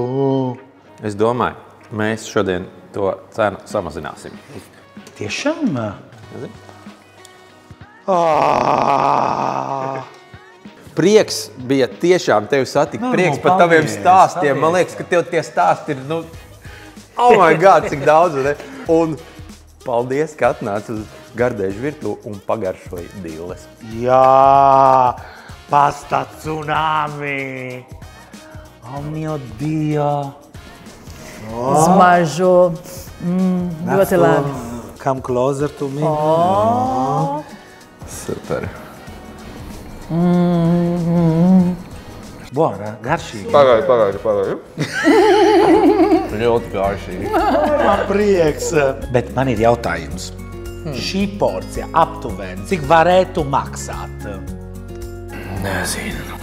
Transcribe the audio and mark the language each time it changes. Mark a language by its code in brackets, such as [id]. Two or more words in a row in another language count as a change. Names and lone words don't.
[lv] Es domāju, mēs šodien to cenu samazināsim. Tiešām? Nezinu. Prieks bija tiešām tevi satikt. Prieks par taviem stāstiem. Man liekas, ka tev tie stāsti ir, nu, [en] oh my God, [lv] cik daudz. Ne? Un paldies, ka atnāc uz Gardēžu virtuvi un pagaršoji dilles. Jā, pasta tsunami. [it] Oh mio Dio. [lv] Smažu. Ļoti labi. [en] Come closer to me. [lv] Super. Buona, garšīgi. Pagaidi. Ļoti garšīgi. Man prieks. Bet man ir jautājums. Šī porcija aptuveni, cik varētu maksāt? Nezinu.